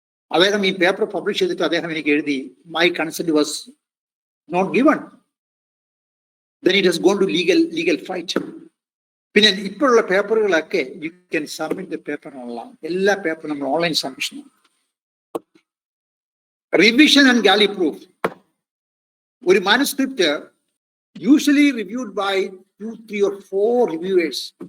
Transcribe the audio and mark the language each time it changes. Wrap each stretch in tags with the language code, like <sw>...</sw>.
<ml>അദ്ദേഹം ഈ paper publish ചെയ്തിട്ട് അദ്ദേഹം എനിക്ക് എഴുതി</ml> <en>My consent was not given. Then it has gone to legal fight.</en> <ml>പിന്നെ ഇപ്പോഴുള്ള പേപ്പറുകളൊക്കെ</ml> <en>You can submit the paper online.</en> <ml>എല്ലാ പേപ്പറും നമ്മൾ online submission.</ml> <en>Revision and galley proof. ഒരു manuscript usually reviewed by 2, 3 or 4 reviewers.</en>